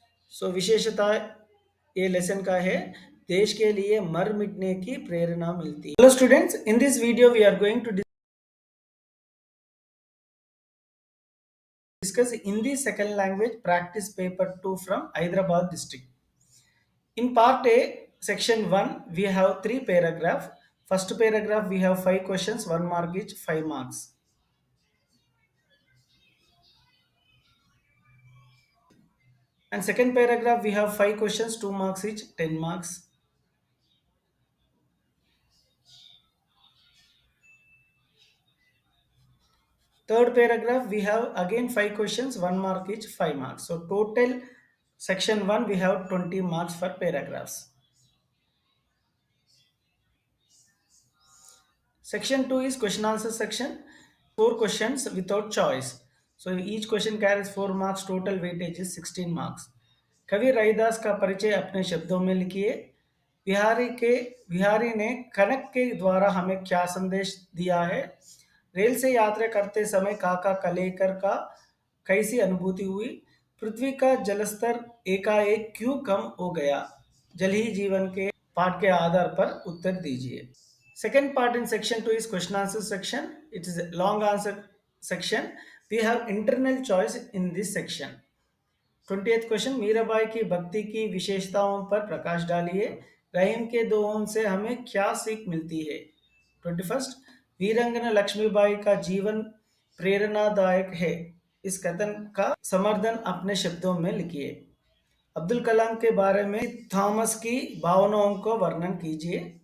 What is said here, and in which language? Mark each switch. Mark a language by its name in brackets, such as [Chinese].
[Hindi] सो विशेषता ये लेसन का है, देश के लिए मर मिटने की प्रेरणा मिलती है. [English] Hello students, in this video we are going to discuss Hindi second language practice paper 2 from Hyderabad district. In part A, section 1, we have 3 paragraph. First paragraph we have 5 questions, 1 mark each, 5 marks. And second paragraph we have 5 questions, 2 marks each, 10 marks. Third paragraph we have again 5 questions, 1 mark each, 5 marks. So total section 1 we have 20 marks for paragraphs. Section 2 is question answer section. 4 questions without choice. So each question carries 4 marks. Total weightage is 16 marks. [Hindi] कवि रैदास का परिचय अपने शब्दों में लिखिए. बिहारी ने कनक के द्वारा हमें क्या संदेश दिया है? रेल से यात्रा करते समय काका कलेकर का कैसी अनुभूति हुई? पृथ्वी का जलस्तर एकाएक क्यों कम हो गया? जल ही जीवन के पाठ के आधार पर उत्तर दीजिए. [English] Second part in section 2 is question answer section. It is a long answer section. We have internal choice in this section. [Hindi] 20th question, Mirabai की भक्ति की विशेषताओं पर प्रकाश डालिए. रहीम के दोहों से हमें क्या सीख मिलती है? 21st, वीरंगना लक्ष्मीबाई का जीवन प्रेरणादायक है. इस कथन का समर्थन अपने शब्दों में लिखिए. अब्दुल कलाम के बारे में थॉमस की भावनाओं को वर्णन कीजिए.